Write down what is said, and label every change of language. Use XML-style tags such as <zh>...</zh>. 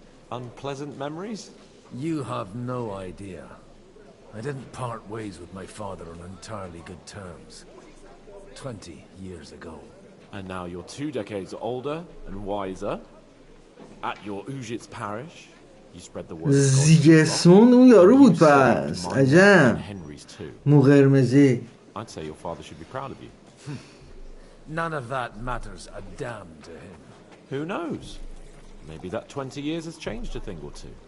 <en>Unpleasant memories? You have no idea. I didn't part ways with my father on entirely good terms. 20 years ago. And now you're 2 decades older and wiser. At your Ujit's parish, you spread the word.</en> <fa>زیگسموند اون یارو بود پس. عجب. مو قرمزی.</fa> <en>I'd say your father should be proud of you. None of that matters a damn to him. Who knows? Maybe that 20 years has changed a thing or two.</en>